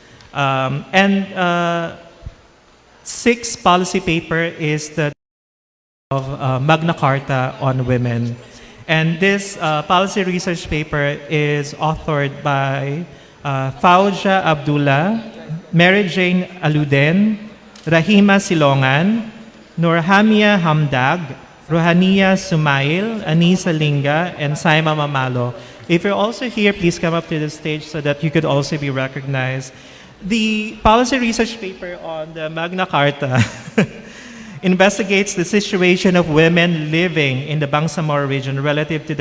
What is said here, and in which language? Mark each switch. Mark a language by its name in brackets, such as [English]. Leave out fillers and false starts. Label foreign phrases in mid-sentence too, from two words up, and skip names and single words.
[English] Sixth policy paper is the of Magna Carta on women. And this policy research paper is authored by Fauja Abdullah, Mary Jane Aluden, Rahima Silongan, Nurhamia Hamdag, Rohania Sumail, Anisa Linga, and Saima Mamalo. If you're also here, please come up to the stage so that you could also be recognized. The policy research paper on the Magna Carta investigates the situation of women living in the Bangsamoro region relative to the